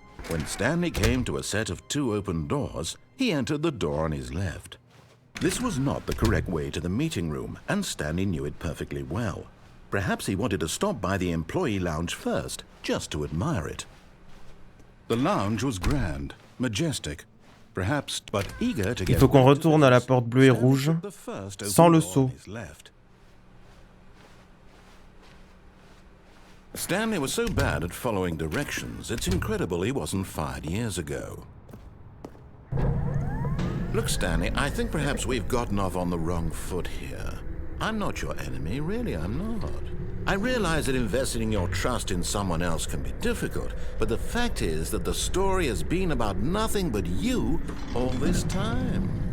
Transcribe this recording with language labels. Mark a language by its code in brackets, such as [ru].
[en] When Stanley came to a set of 2 open doors, he entered the door on his left. This was not the correct way to the meeting room, and Stanley knew it perfectly well. Perhaps he wanted to stop by the employee lounge first, just to admire it. The lounge was grand, majestic, perhaps, but eager to get... [fr] Il faut qu'on retourne à la porte bleue et rouge, sans le saut. [en] Stanley was so bad at following directions, it's incredible he wasn't fired years ago. Look, Stanley, I think perhaps we've gotten off on the wrong foot here. I'm not your enemy, really, I'm not. I realize that investing your trust in someone else can be difficult, but the fact is that the story has been about nothing but you all this time.